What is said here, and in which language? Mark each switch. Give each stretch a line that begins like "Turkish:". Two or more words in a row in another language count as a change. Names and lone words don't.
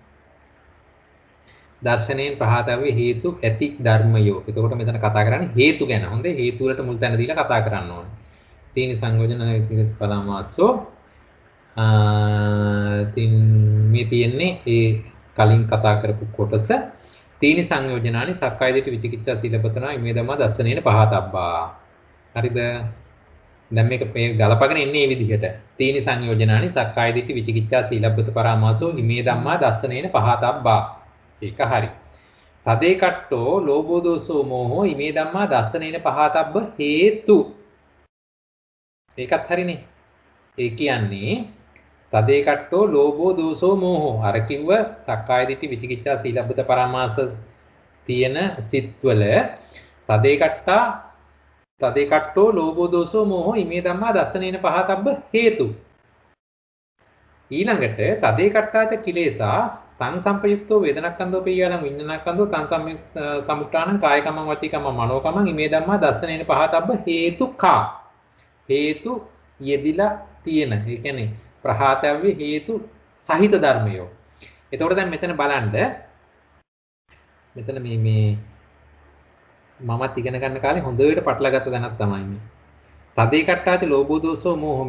Sinhala: දර්ශනයෙන් ප්‍රහාතව්‍ය හේතු ඇති ධර්මයෝ. එතකොට මෙතන කතා කරන්නේ හේතු ගැන. හොඳේ හේතු වලට මුල් තැන දීලා කතා කරන්න ඕනේ.
Pali: තීන සංයෝජන පරමාසෝ
Sinhala: මේ තියෙන්නේ ඒ කලින් කතා කරපු කොටස.
Pali: තීන සංයෝජනානි සක්කාය දිට්ඨි විචිකිච්ඡා සීලපතනා ඉමේ ධම්මා දස්සනේන පහතබ්බා.
Sinhala: හරිද? දැන් මේක මේ ගලපගෙන ඉන්නේ මේ විදිහට.
Pali: තීන සංයෝජනානි සක්කාය දිට්ඨි විචිකිච්ඡා සීලපත පරාමාසෝ ඉමේ ධම්මා දස්සනේන පහතබ්බා.
Sinhala: ඒක හරි.
Pali: තදේ කට්ටෝ ලෝභෝ දෝසෝ මෝහෝ ඉමේ ධම්මා දස්සනේන පහතබ්බ හේතු.
Sinhala: ඒකත් හරිනේ. ඒ කියන්නේ
Pali: තදේ කට්ටෝ ලෝභෝ දෝසෝ මෝහෝ
Sinhala: අර කිව්ව
Pali: සක්කාය දිට්ඨි විචිකිච්ඡා සීලබ්බත පරාමාස
Sinhala: තියෙන සිත්වල
Pali: තදේ කට්ටෝ ලෝභෝ දෝසෝ මෝහෝ ඉමේ ධම්මා දස්සනේන පහතබ්බ හේතු. ඊළඟට තදේ කට්ටාච කිලේසා තං සම්පයුක්තෝ වේදනක්ඛන්தோ පියාලං විඤ්ඤාණක්ඛන්தோ තං සමුට්ඨානං කායකමං වචීකමං මනෝකමං ඉමේ ධම්මා දස්සනේන පහතබ්බ හේතුකා.
Sinhala: හේතු යෙදිලා තියෙන. ඒ කියන්නේ ප්‍රහාතව්‍ය හේතු සහිත ධර්මයෝ. එතකොට දැන් මෙතන බලන්න මෙතන මේ මමත් ඉගෙන ගන්න කාලේ හොඳට පටලගත්ත දැනක් තමයි මේ.
Pali: තදේ කට්ටාච ලෝභෝ දෝසෝ මෝහ.